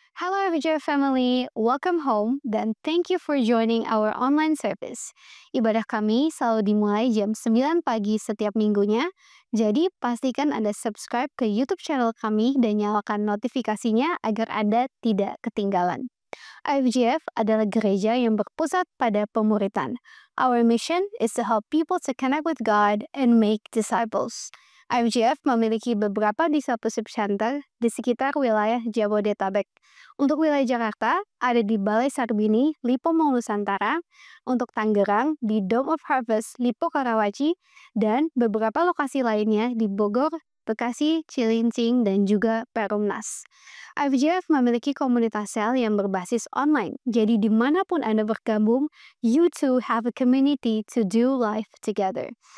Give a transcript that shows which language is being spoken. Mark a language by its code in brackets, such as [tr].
[en] IFJ family, welcome home dan thank you for joining our online service. [id] Ibadah kami selalu dimulai jam 9 pagi setiap minggunya, jadi pastikan Anda subscribe ke YouTube channel kami dan nyalakan notifikasinya agar Anda tidak ketinggalan. IFJF adalah gereja yang berpusat pada pemuritan. [en] Our mission is to help people to connect with God and make disciples. [id] IFJF memiliki beberapa discipleship center di sekitar wilayah Jabodetabek. Untuk wilayah Jakarta, ada di Balai Sarbini, Lipo Mall Nusantara. Untuk Tangerang, di Dome of Harvest, Lipo Karawaci. Dan beberapa lokasi lainnya di Bogor, Bekasi, Cilincing, dan juga Perumnas. IFJF memiliki komunitas sel yang berbasis online. Jadi dimanapun Anda bergabung, [en] you too have a community to do life together.